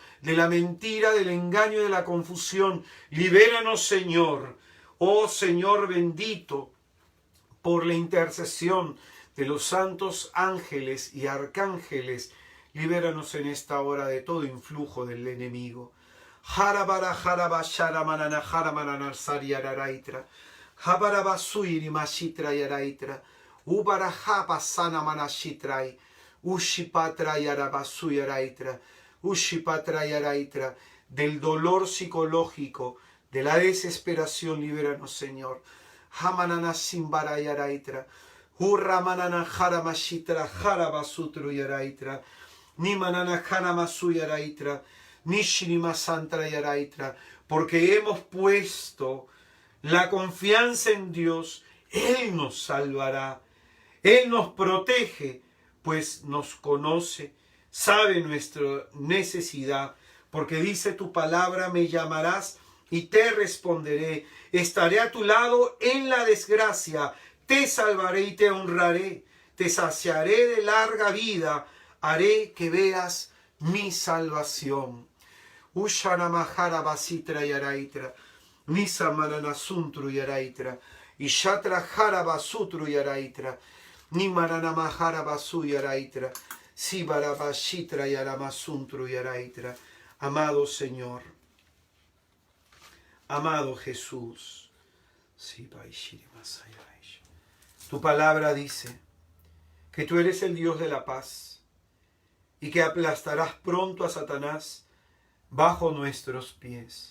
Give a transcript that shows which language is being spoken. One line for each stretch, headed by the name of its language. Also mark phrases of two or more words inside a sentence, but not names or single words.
Spanish: De la mentira, del engaño y de la confusión, libéranos, Señor. Oh Señor bendito, por la intercesión de los santos ángeles y arcángeles, libéranos en esta hora de todo influjo del enemigo. Jarabara jaraba sharamanana jaramanana sariaraitra. Jabarabasuiri mashitra yaraitra. Ubarajapa sana manashitrai. Ushipatra yarabasu yaraitra. Ushipatra yaraitra. Del dolor psicológico, de la desesperación, libéranos, Señor. Hamanana simbara yaraitra. Hurramanana jaramashitra jarabasutru yaraitra. Nimanana jaramasu yaraitra. Nishinima santra yaraitra. Porque hemos puesto la confianza en Dios, Él nos salvará. Él nos protege, pues nos conoce, sabe nuestra necesidad, porque dice tu palabra, me llamarás y te responderé. Estaré a tu lado en la desgracia, te salvaré y te honraré. Te saciaré de larga vida, haré que veas mi salvación. Ushanamahara basitra yaraitra. Nisa manana suntru yaraitra. Ishatra jarabasutru yaraitra. Ni manana mahara basu yaraitra. Sibarabashitra yaramasuntru yaraitra. Amado Señor, amado Jesús, tu palabra dice que tú eres el Dios de la paz y que aplastarás pronto a Satanás bajo nuestros pies.